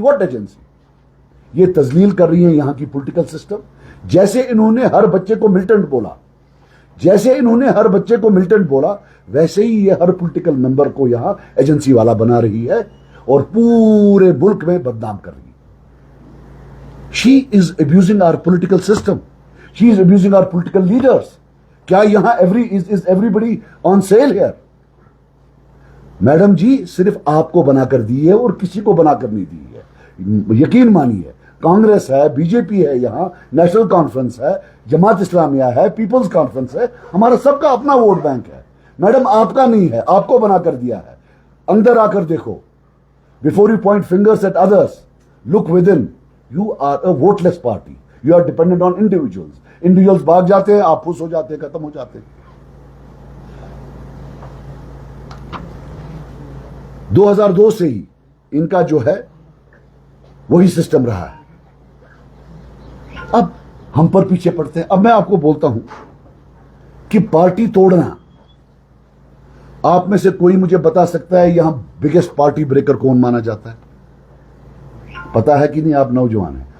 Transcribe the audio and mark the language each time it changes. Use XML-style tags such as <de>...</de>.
<ur>What agency? یہ تذلیل کر رہی ہیں یہاں کی پولیٹیکل سسٹم. جیسے انہوں نے ہر بچے کو ملٹنٹ بولا جیسے انہوں نے ہر بچے کو ملٹنٹ بولا ویسے ہی یہ ہر پولیٹیکل ممبر کو یہاں ایجنسی والا بنا رہی ہے اور پورے ملک میں بدنام کر رہی ہے.</ur> <en>She is abusing our political system. She is abusing our political leaders.</en> <ur>کیا یہاں</ur> <en>is everybody on sale here?</en> <ur>Madam جی صرف آپ کو بنا کر دی ہے اور کسی کو بنا کر نہیں دی ہے. یقین مانیے کانگریس ہے, بی جے پی ہے, یہاں نیشنل کانفرنس ہے, جماعت اسلامیہ ہے, پیپلز کانفرنس ہے, ہمارا سب کا اپنا ووٹ بینک ہے. میڈم آپ کا نہیں ہے, آپ کو بنا کر دیا ہے. اندر آ کر دیکھو.</ur> <en>Before you point fingers at others, look within. You are a voteless party. You are dependent on individuals.</en> <ur>Individuals بھاگ جاتے ہیں, آپ پھس ہو جاتے ہیں, ختم ہو جاتے ہیں. 2002 سے ہی ان کا جو ہے وہی سسٹم رہا ہے. اب ہم پر پیچھے پڑتے ہیں. اب میں آپ کو بولتا ہوں کہ پارٹی توڑنا, آپ میں سے کوئی مجھے بتا سکتا ہے یہاں بگیسٹ پارٹی بریکر کون مانا جاتا ہے؟ پتا ہے کہ نہیں؟ آپ نوجوان ہیں.</ur>